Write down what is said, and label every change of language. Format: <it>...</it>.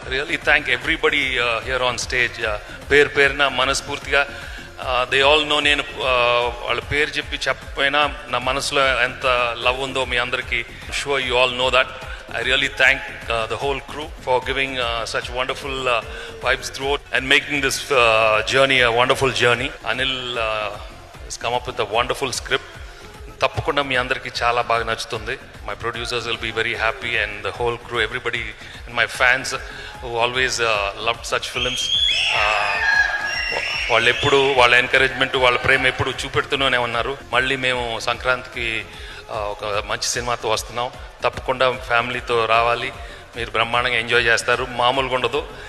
<en>Really thank everybody here on stage.</en> <te>పేరు పేరున మనస్ఫూర్తిగా</te> <en>They all know.</en> <te>నేను వాళ్ళ పేరు చెప్పకపోయినా నా మనసులో ఎంత లవ్ ఉందో మీ అందరికీ</te> <en>Sure you all know that. I really thank the whole crew for giving such wonderful vibes throughout and making this journey a wonderful journey. Anil has come up with a wonderful script.</en> <te>తప్పకుండా మీ అందరికీ చాలా బాగా నచ్చుతుంది.</te> <en>My producers will be very happy and the whole crew, everybody and my fans who always loved such films.</en> <te>వాళ్ళు ఎప్పుడు వాళ్ళ encouragement, వాళ్ళ ప్రేమ ఎప్పుడు చూపెడుతూనే ఉన్నారు. మళ్ళీ మేము సంక్రాంతికి ఒక మంచి సినిమాతో వస్తున్నాం. తప్పకుండా ఫ్యామిలీతో రావాలి, మీరు బ్రహ్మాండంగా ఎంజాయ్ చేస్తారు. మామూలుగా ఉండదు.</te>